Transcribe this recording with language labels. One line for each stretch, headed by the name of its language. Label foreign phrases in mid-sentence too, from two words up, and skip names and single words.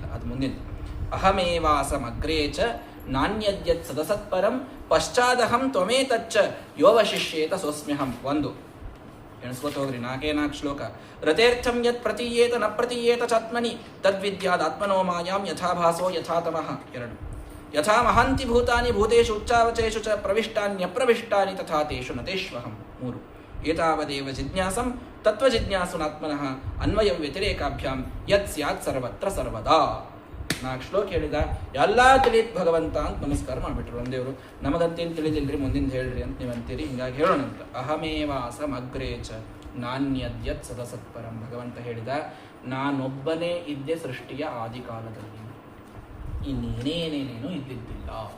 Kannada: ಅದು ಮುಂದಿನ
Sanskrit: ಅಹಮೇವಾಸಮಗ್ರೇ ಚ ನಾಣ್ಯದ್ಯತ್ ಸದಸತ್ಪರಂ ಪಶ್ಚಾದಹಂ ತ್ವಮೇತಚ್ಚ ಯೋವಶಿಷ್ಯೇತ ಸೋಸ್ಮ್ಯಹಂ.
Kannada: 1 ಎಣಿಸ್ಕೋತ ಹೋಗ್ರಿ, 4 ಶ್ಲೋಕ.
Sanskrit: ರಥೇರ್ಥಂ ಯತ್ ಪ್ರತೀಯೇತ ನ ಪ್ರತೀಯೇತ ಚಾತ್ಮನಿ ತದ್ವಿದ್ಯಾದಾತ್ಮನೋ ಮಾಯಾಂ ಯಥಾಭಾಸೋ ಯಥಾತಮಃ. 2 ಯಥಾ ಮಹಾಂತಿ ಭೂತಾನಿ ಭೂತೇಷು ಉಚ್ಚಾವಚೇಷು ಚ ಪ್ರವಿಷ್ಟಾನ್ಯಪ್ರವಿಷ್ಟಾನಿ ತಥಾ ತೇಷು ನತೇಷ್ವಹಂ. 3 ಏತಾವದೇವ ಜಿಜ್ಞಾಸಂ ತತ್ವಜಿಜ್ಞಾಸುನಾತ್ಮನಃ ಅನ್ವಯಂ ವ್ಯತಿರೇಕಾಭ್ಯಾಂ ಯತ್ ಸ್ಯಾತ್ ಸರ್ವತ್ರ ಸರ್ವದಾ.
Kannada: 4 ಶ್ಲೋಕ ಹೇಳಿದ. ಎಲ್ಲ ತಿಳಿತ್ ಭಗವಂತ ಅಂತ ನಮಸ್ಕಾರ ಮಾಡಿಬಿಟ್ರು ಒಂದೇವರು. ನಮಗಂತೇನು ತಿಳಿದಿಲ್ರಿ, ಮುಂದಿನ ಹೇಳ್ರಿ ಅಂತ ನೀವು ಅಂತೀರಿ. ಹಿಂಗಾಗಿ ಹೇಳೋಣಂತ.
Sanskrit: ಅಹಮೇವಾಸಂ ಅಗ್ರೇ ಚ ನಾಣ್ಯದ್ಯತ್ ಸದಸತ್ಪರಂ.
Kannada: ಭಗವಂತ ಹೇಳಿದ, ನಾನೊಬ್ಬನೇ ಇದ್ದೆ ಸೃಷ್ಟಿಯ ಆದಿಕಾಲದಲ್ಲಿ, ಇನ್ನೇನೇನೇನೇನೂ ಇದ್ದಿದ್ದಿಲ್ಲ.